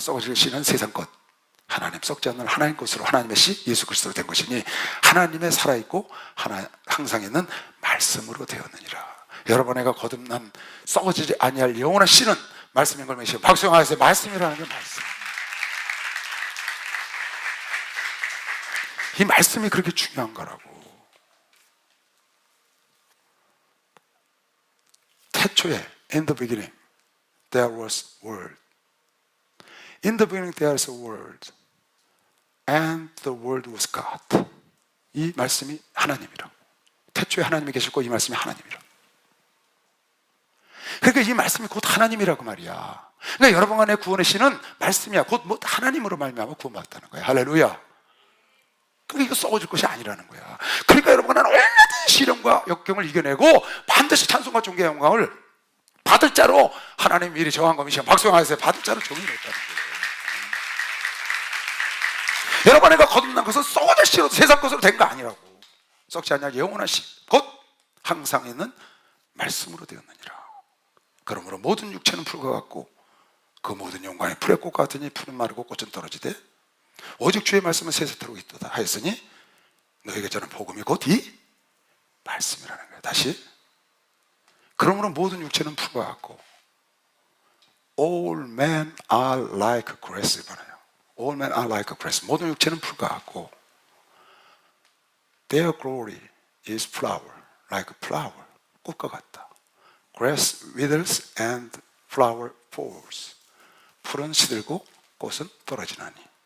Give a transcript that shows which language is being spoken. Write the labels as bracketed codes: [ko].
[ko] 썩어질 씨는 세상 것. 하나님 썩지 않는 하나님 것으로 하나님의 씨 예수 그리스도로 된 것이니 하나님의 살아있고 항상 있는 말씀으로 되었느니라. 여러분에게 거듭난 썩어지지 아니할 영원한 씨는 말씀인 걸 믿으시고 박수영하세요. 말씀이라는 게 말씀. 이 말씀이 그렇게 중요한 거라고. [en] 태초에 in the beginning there was word. In the beginning there is a word and the word was God. [ko] 이 말씀이 하나님이라고. 태초에 하나님이 계셨고 이 말씀이 하나님이라고. 그러니까 이 말씀이 곧 하나님이라고 말이야. 그러니까 여러분 안에 구원의 씨는 말씀이야. 곧 뭐 하나님으로 말미암아 구원받았다는 거야. 할렐루야. 그러니까 이거 썩어질 것이 아니라는 거야. 그러니까 여러분 안에 온갖 시련과 역경을 이겨내고 반드시 찬송과 존귀의 영광을 받을 자로 하나님 미리 정한 것이시여 박수하세요. 받을 자로 정의했다는 거예요. 여러분 안에가 거듭난 것은 썩어질 씨로 세상 것으로 된 거 아니라고. 썩지 않냐 영원한 씨 곧 항상 있는 말씀으로 되었느니라. 그러므로 모든 육체는 풀과 같고 그 모든 영광이 풀의 꽃 같으니 풀은 마르고 꽃은 떨어지되 오직 주의 말씀은 세세토록 있도다 하였으니 너에게 저는 복음이 곧 이 말씀이라는 거예요. 다시 그러므로 모든 육체는 풀과 같고 All men are like grass. [en] All men are like grass. 모든 육체는 풀과 같고 Their glory is flower, like flower. [ko] 꽃과 같다. [en] Grass withers and flower falls. [ko] 풀은 시들고 꽃은 떨어지나니.